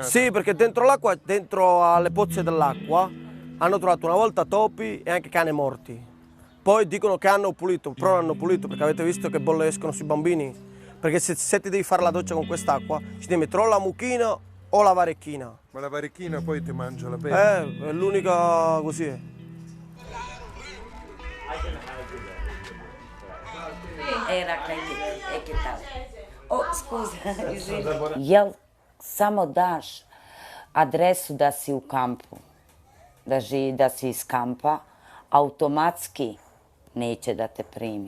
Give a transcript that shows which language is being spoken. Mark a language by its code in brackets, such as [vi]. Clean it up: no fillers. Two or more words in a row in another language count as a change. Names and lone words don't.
[it] Sì, perché dentro l'acqua, dentro alle pozze dell'acqua, hanno trovato una volta topi e anche cani morti. Poi dicono che hanno pulito, però non hanno pulito perché avete visto che bolle escono sui bambini? Perché se ti devi fare la doccia con quest'acqua, ci devi mettere o la mucchina o la varecchina. Ma la varecchina poi ti mangia la pelle? È l'unica così. [sr] Jel samo daš adresu da si u kampu, da si iz kampa, automatski neće da te primi.